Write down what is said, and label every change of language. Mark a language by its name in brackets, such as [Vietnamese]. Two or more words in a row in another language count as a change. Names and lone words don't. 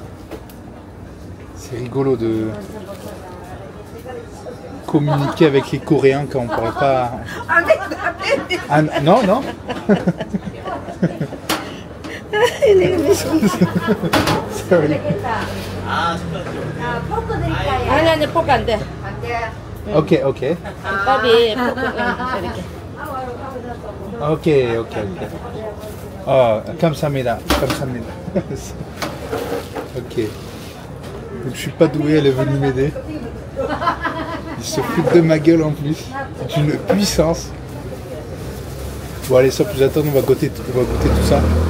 [French] C'est rigolo de communiquer avec les Coréens quand on ne parle pas. Ah, non. Sorry. [Korean] 아니 포크 안 돼. Ok. 밥이 포크 이렇게. Ok. Oh, 감사합니다. Ok. [French] Donc, je suis pas doué, elle est venue m'aider. Il se fout de ma gueule en plus. D'une puissance. Bon allez, sans plus attendre, on va goûter tout ça.